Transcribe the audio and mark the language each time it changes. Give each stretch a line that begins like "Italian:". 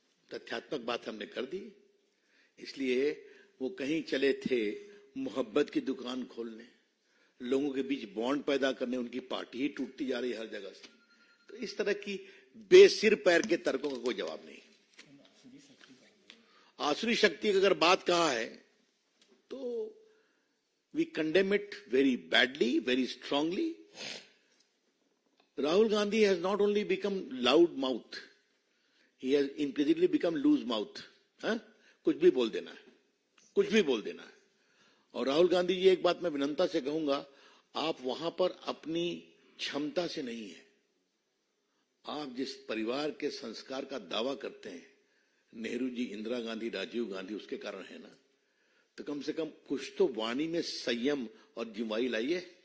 Hindi: तथ्यात्मक बात हमने कर दी, इसलिए वो कहीं चले थे मोहब्बत की दुकान खोलने, लोगों के बीच बॉन्ड पैदा करने, उनकी पार्टी ही टूटती जा रही है हर जगह से। तो इस तरह की बेसिर पैर के तर्कों का कोई जवाब नहीं। आसुरी शक्ति की अगर बात कहा है तो
English: We condemn it very badly, very strongly. Rahul Gandhi has not only become loud mouth, he has implicitly become loose mouth.
Hindi: कुछ भी बोल देना है, कुछ भी बोल देना है। और राहुल गांधी जी, एक बात मैं विनम्रता से कहूंगा, आप वहां पर अपनी क्षमता से नहीं है। आप जिस परिवार के संस्कार का दावा करते हैं, नेहरू जी, इंदिरा गांधी, राजीव गांधी, उसके कारण है ना, तो कम से कम कुछ तो वाणी में संयम और जिम्मेदारी लाइए।